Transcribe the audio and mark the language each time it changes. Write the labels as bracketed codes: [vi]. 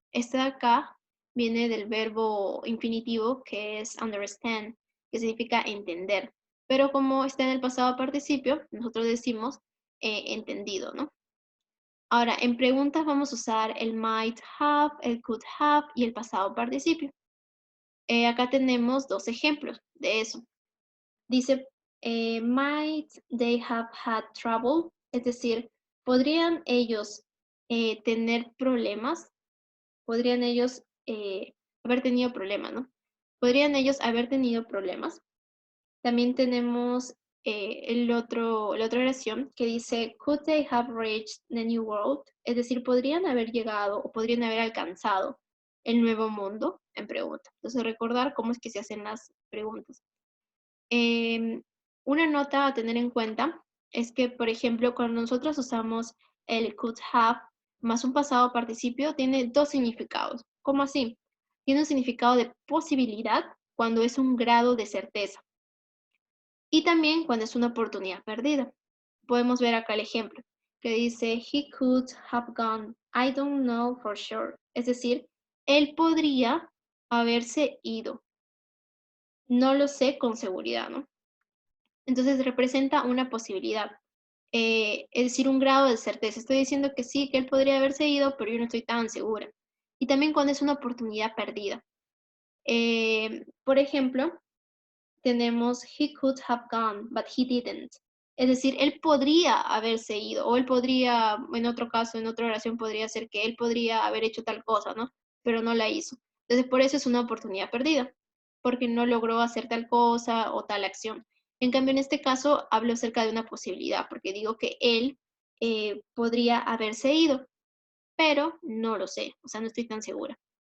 [es] Este de acá viene del verbo infinitivo que es understand, que significa entender. Pero como está en el pasado participio, nosotros decimos entendido, ¿no? Ahora, en preguntas vamos a usar el might have, el could have y el pasado participio. Acá tenemos dos ejemplos de eso. Dice, [en] might they have had trouble? [es] Es decir, ¿podrían ellos tener problemas? ¿Podrían ellos haber tenido problemas, no? ¿Podrían ellos haber tenido problemas? También tenemos la otra oración que dice, [en] could they have reached the new world? [es] Es decir, ¿podrían haber llegado o podrían haber alcanzado el nuevo mundo? En pregunta. Entonces, recordar cómo es que se hacen las preguntas. Una nota a tener en cuenta es que, por ejemplo, cuando nosotros usamos el could have más un pasado participio, tiene dos significados. ¿Cómo así? Tiene un significado de posibilidad cuando es un grado de certeza y también cuando es una oportunidad perdida. Podemos ver acá el ejemplo que dice, [en] he could have gone, I don't know for sure. [es] Es decir, él podría haberse ido. No lo sé con seguridad, ¿no? Entonces representa una posibilidad, es decir, un grado de certeza. Estoy diciendo que sí, que él podría haberse ido, pero yo no estoy tan segura. Y también cuando es una oportunidad perdida. Por ejemplo, tenemos [en] he could have gone, but he didn't. [es] Es decir, él podría haberse ido, o él podría, en otro caso, en otra oración podría ser que él podría haber hecho tal cosa, ¿no? Pero no la hizo. Entonces, por eso es una oportunidad perdida, porque no logró hacer tal cosa o tal acción. En cambio, en este caso, hablo acerca de una posibilidad, porque digo que él podría haberse ido, pero no lo sé, o sea, no estoy tan segura.